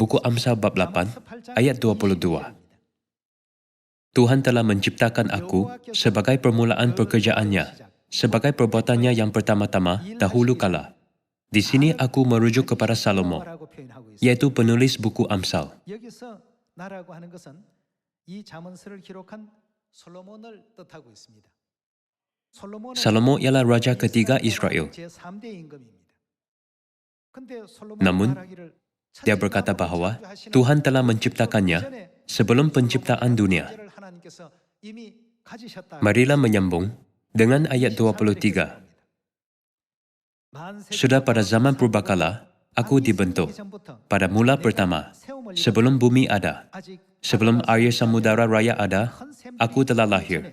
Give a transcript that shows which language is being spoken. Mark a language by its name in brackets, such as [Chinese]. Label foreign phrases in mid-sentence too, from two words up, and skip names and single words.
[Indonesian] Buku Amsal bab 8 ayat 22. Tuhan telah menciptakan aku sebagai permulaan pekerjaannya, sebagai perbuatannya yang pertama-tama dahulu kala. Di sini aku merujuk kepada Salomo, yaitu penulis buku Amsal. [Korean] 여기서 나라고 하는 것은 이 잠언서를 기록한 솔로몬을 뜻하고 있습니다. [Indonesian] Salomo ialah raja ketiga Israel. [Korean] 제3대 임금입니다. 근데 솔로몬 [Indonesian] Namun, [Korean] 말하기를 [Indonesian] Dia berkata bahwa Tuhan telah menciptakannya sebelum penciptaan dunia. Marilah menyambung dengan ayat 23. Sudah pada zaman purbakala, aku dibentuk. Pada mula pertama, sebelum bumi ada, sebelum air samudara raya ada, aku telah lahir.